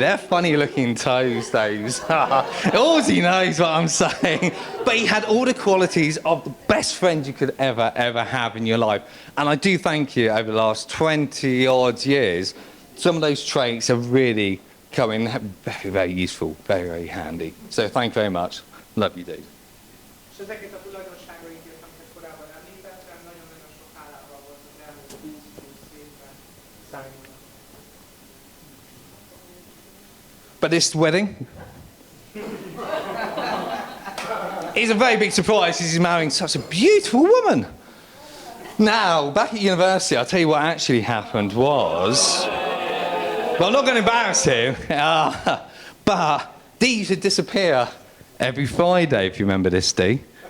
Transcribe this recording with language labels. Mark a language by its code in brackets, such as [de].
[en] They're funny-looking toes, those. Orsy knows what I'm saying. But he had all the qualities of the best friend you could ever have in your life. And I do thank you over the last 20-odd years. Some of those traits have really come in very, very useful, very, very handy. So thank you very much. Love you, dude. [hu] És ezeket a tulajdonságainkért, amiket korábban említettem, nagyon-nagyon sok hálával volt az elmúlt 20 évben számomra. [en] But this wedding is a very big surprise because he's marrying such a beautiful woman. Now, back at university, I'll tell you what actually happened was... Well, I'm not going to embarrass him, but Dee used to disappear every Friday, if you remember this, Dee.